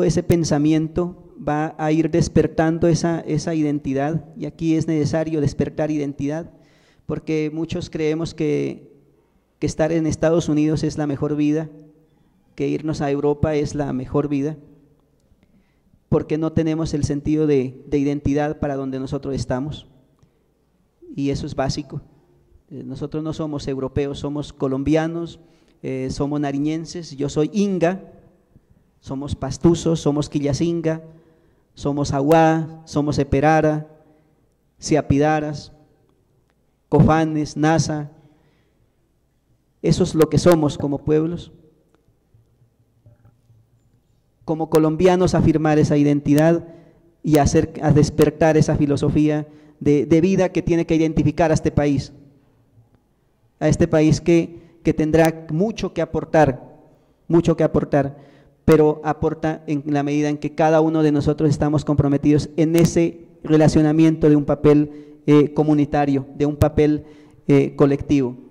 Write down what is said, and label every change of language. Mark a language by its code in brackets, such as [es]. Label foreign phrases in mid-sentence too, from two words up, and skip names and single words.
[es] ese pensamiento, va a ir despertando esa identidad, y aquí es necesario despertar identidad, porque muchos creemos que estar en Estados Unidos es la mejor vida, que irnos a Europa es la mejor vida, porque no tenemos el sentido de identidad para donde nosotros estamos, y eso es básico. Nosotros no somos europeos, somos colombianos, somos nariñenses, yo soy inga, somos pastuzos, somos quillacinga, somos aguá, somos eperara, siapidaras, cofanes, nasa. Eso es lo que somos como pueblos. Como colombianos, afirmar esa identidad y a despertar esa filosofía de vida que tiene que identificar a este país que tendrá mucho que aportar, pero aporta en la medida en que cada uno de nosotros estamos comprometidos en ese relacionamiento, de un papel comunitario, de un papel colectivo.